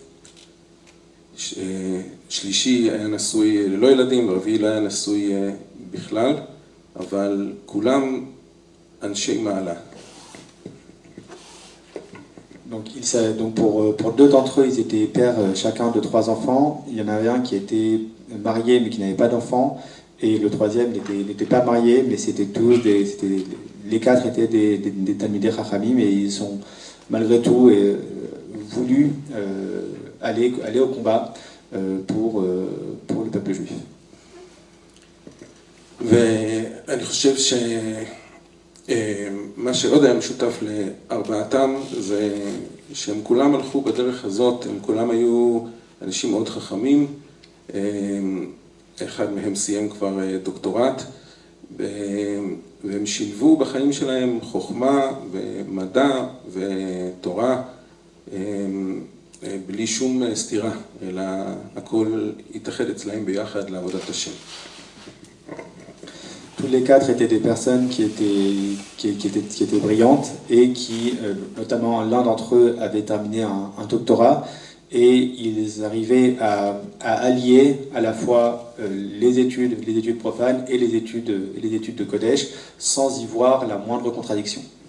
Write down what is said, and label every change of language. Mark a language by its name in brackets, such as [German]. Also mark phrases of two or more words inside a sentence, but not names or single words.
[Hebrew] שלישי היה נשוי ללא ילדים, ורביעי לא היה נשוי בכלל, אבל כולם אנשי מעלה. [French] Donc pour deux d'entre eux, ils étaient pères chacun de 3 enfants. Il y en avait un qui était marié mais qui n'avait pas d'enfants. Et le troisième n'était pas marié, mais les 4 étaient des [Hebrew] תלמידי חכמים [French] et ils ont malgré tout voulu aller au combat pour le peuple juif. [Hebrew] ואני חושב מה שעוד היה משותף לארבעתם זה שהם כולם הלכו בדרך הזאת, הם כולם היו אנשים מאוד חכמים, אחד מהם סיים כבר דוקטורט, והם שילבו בחיים שלהם חוכמה ומדע ותורה בלי שום סתירה, אלא הכל התאחד אצלהם ביחד לעבודת השם. [French] Tous les 4 étaient des personnes qui étaient brillantes et qui, notamment l'un d'entre eux avait terminé un doctorat et ils arrivaient à allier à la fois les études profanes et les études de Kodesh sans y voir la moindre contradiction.